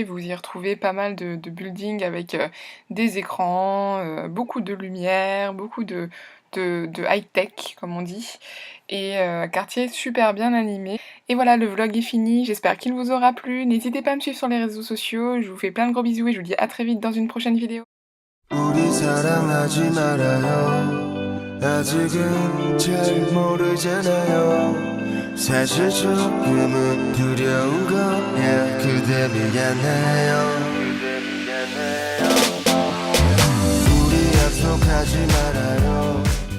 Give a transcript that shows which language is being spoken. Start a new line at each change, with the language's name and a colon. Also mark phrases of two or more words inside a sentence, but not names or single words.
French: Vous y retrouvez pas mal de buildings avec des écrans, beaucoup de lumière, beaucoup de high-tech comme on dit, et un quartier super bien animé. Et voilà, le vlog est fini, j'espère qu'il vous aura plu. N'hésitez pas à me suivre sur les réseaux sociaux, je vous fais plein de gros bisous et je vous dis à très vite dans une prochaine vidéo.
Korean: 우리 사랑하지 말아요. 아직은 잘 모르잖아요. 사실 조금은 두려운 거야. 그대 미안해요. 우리 약속하지 말아요.